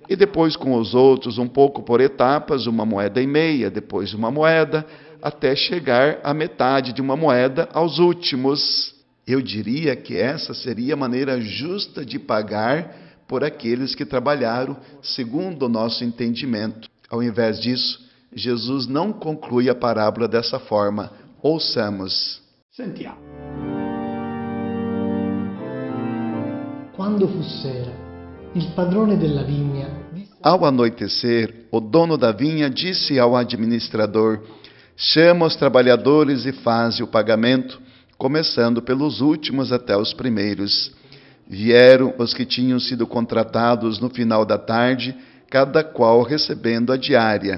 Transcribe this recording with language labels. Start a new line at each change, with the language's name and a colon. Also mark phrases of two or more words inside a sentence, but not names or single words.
Portuguese: E depois com os outros, um pouco por etapas, 1,5 moedas, depois 1 moeda, até chegar à metade de 1 moeda aos últimos. Eu diria que essa seria a maneira justa de pagar por aqueles que trabalharam segundo o nosso entendimento. Ao invés disso, Jesus não conclui a parábola dessa forma. Ouçamos.
Italian: Sentiamo. Quando fu sera, il padrone della vigna disse...
Portuguese: Ao anoitecer, o dono da vinha disse ao administrador: chama os trabalhadores e faze o pagamento, começando pelos últimos até os primeiros. Vieram os que tinham sido contratados no final da tarde, cada qual recebendo a diária.